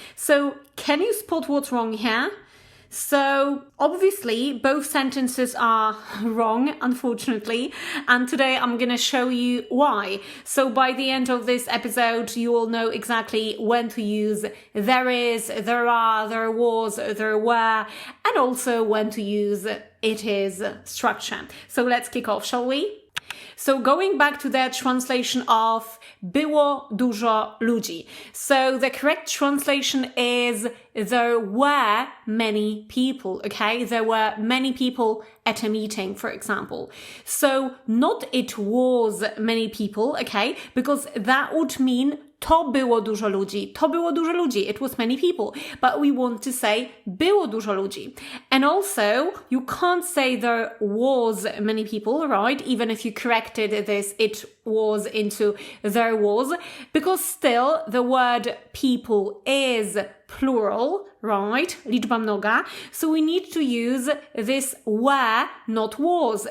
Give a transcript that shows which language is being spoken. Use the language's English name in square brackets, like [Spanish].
[English] So can you spot what's wrong here? So obviously both sentences are wrong, unfortunately, and today I'm going to show you why. So by the end of this episode, you will know exactly when to use there is, there are, there was, there were, and also when to use it is structure. So let's kick off, shall we? So going back to the translation of [Polish] było dużo ludzi. [English] So the correct translation is there were many people, okay? There were many people at a meeting, for example. So not it was many people, okay? Because that would mean to było dużo ludzi. [Polish] To było dużo ludzi. [English] It was many people. But we want to say [Polish] było dużo ludzi. [English] And also, you can't say there was many people, right? Even if you corrected this, it was into there was. Because still, the word people is plural, right? [Polish] Liczba mnoga. [English] So we need to use this were, not was.